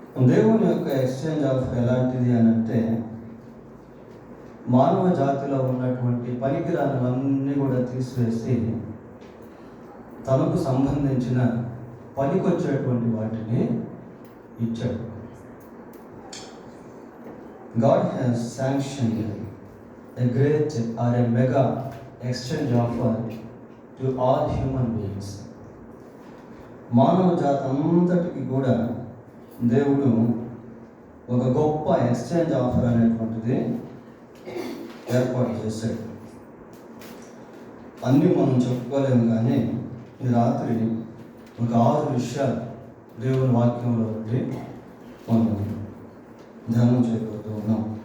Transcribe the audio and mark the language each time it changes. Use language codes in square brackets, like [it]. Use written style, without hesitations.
[te] దేవుని యొక్క exchange offer ఎలాంటిది అని అంటే, మానవ జాతిలో ఉన్నటువంటి పనికిరానివన్నీ కూడా తీసివేసి తనకు సంబంధించిన పనికొచ్చేటువంటి వాటిని ఇచ్చాడు. [en] God has sanctioned a great or a mega exchange offer to all human beings. [te] మానవ జాతి అంతటికి కూడా దేవుడు ఒక గొప్ప ఎక్స్చేంజ్ ఆఫర్ అనేటువంటిది ఏర్పాటు చేశాడు. అన్నీ మనం చెప్పుకోలేము, కానీ ఈ రాత్రి ఒక 6 విషయాలు దేవుని వాక్యంలో ఉండి మనం ధ్యానం చేయబోతూ ఉన్నాం.